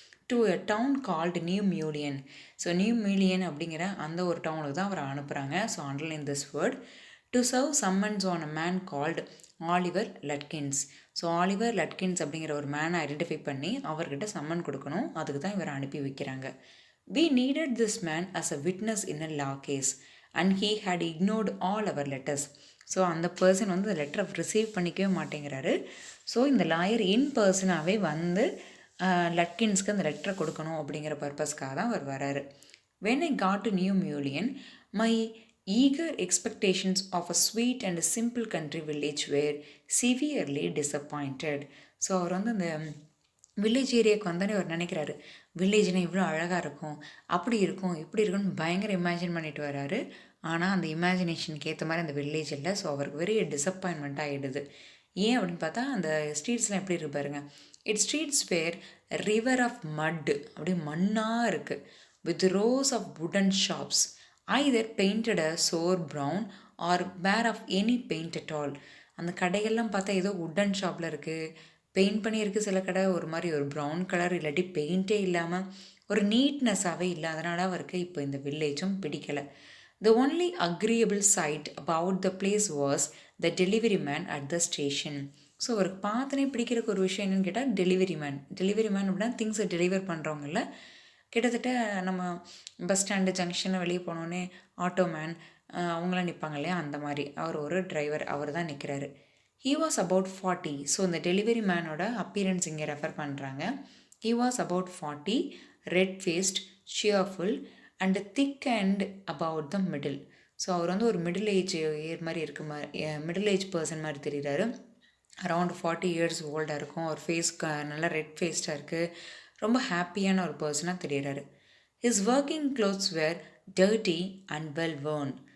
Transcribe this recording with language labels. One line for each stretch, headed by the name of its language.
English: To a town called new Mullion.
Tamil: So new மியூலியன் அப்படிங்கிற அந்த ஒரு டவுனுக்கு தான் அவரை அனுப்புகிறாங்க.
English: So underline this word. To serve summons on a man called Oliver Lutkins.
Tamil: So Oliver லட்கின்ஸ் அப்படிங்கிற ஒரு மேனை ஐடென்டிஃபை பண்ணி அவர்கிட்ட சம்மன் கொடுக்கணும். அதுக்கு தான் இவரை அனுப்பி வைக்கிறாங்க.
English: We needed this man as a witness in a law case and he had ignored all our letters.
Tamil: So அந்த பர்சன் வந்து அந்த லெட்டரை ரிசீவ் பண்ணிக்கவே மாட்டேங்கிறாரு. ஸோ இந்த லாயர் இன் பர்சனாகவே வந்து லட்கின்ஸ்க்கு அந்த லெட்டரை கொடுக்கணும் அப்படிங்கிற பர்பஸ்க்காக தான் அவர் வராரு.
English: When I got to New Mullion, my eager expectations of a sweet and a simple country village were severely disappointed.
Tamil: So அவர் வந்து அந்த வில்லேஜ் ஏரியாவுக்கு வந்தோடனே அவர் நினைக்கிறாரு வில்லேஜ்னால் இவ்வளோ அழகாக இருக்கும், அப்படி இருக்கும், இப்படி இருக்கும்னு பயங்கர இமேஜின் பண்ணிட்டு வராரு. ஆனால் அந்த இமேஜினேஷனுக்கு ஏற்ற மாதிரி அந்த வில்லேஜ் இல்லை. ஸோ அவருக்கு வெரி டிசப்பாயின்மெண்ட் ஆகிடுது. ஏன் அப்படின்னு பார்த்தா அந்த ஸ்ட்ரீட்ஸ்லாம் எப்படி இருக்கு பாருங்க.
English: it's streets where river of mud,
Tamil: அப்படியே மண்ணாக இருக்குது.
English: With rows of wooden shops either painted a sour brown or bare of any paint at all.
Tamil: அந்த கடைகள்லாம் பார்த்தா ஏதோ வுட்டன் ஷாப்பில் இருக்குது, பெயிண்ட் பண்ணியிருக்கு. சில கடை ஒரு மாதிரி ஒரு ப்ரௌன் கலர், இல்லாட்டி பெயிண்டே இல்லாமல் ஒரு நீட்னஸாகவே இல்லை. அதனால அவருக்கு இப்போ இந்த வில்லேஜும் பிடிக்கலை.
English: The only agreeable sight about the place was the delivery man at the station.
Tamil: So அவருக்கு பார்த்தனே பிடிக்கிறக்கு ஒரு விஷயம் என்னென்னு கேட்டால் டெலிவரி மேன் அப்படின்னா திங்ஸை டெலிவர் பண்ணுறவங்கள. கிட்டத்தட்ட நம்ம பஸ் ஸ்டாண்டு ஜங்ஷனை வெளியே போனோடனே ஆட்டோ மேன் அவங்களாம் நிற்பாங்க இல்லையா, அந்த மாதிரி அவர் ஒரு டிரைவர், அவர் தான் நிற்கிறாரு.
English: He was about 40.
Tamil: ஸோ இந்த டெலிவரி மேனோட அப்பியரன்ஸ் இங்கே ரெஃபர் பண்ணுறாங்க.
English: He was about 40, red-faced, cheerful and thick and about the middle.
Tamil: So அவர் வந்து ஒரு மிடில் ஏஜ் மாதிரி இருக்க மாதிரி மிடில் ஏஜ் பர்சன் மாதிரி தெரிகிறாரு. அரவுண்ட் 40 இயர்ஸ் ஓல்டாக இருக்கும். அவர் ஃபேஸ் நல்லா ரெட் ஃபேஸ்டாக இருக்குது. ரொம்ப ஹாப்பியான ஒரு பர்சனாக தெரிகிறாரு.
English: His working clothes were dirty and well worn.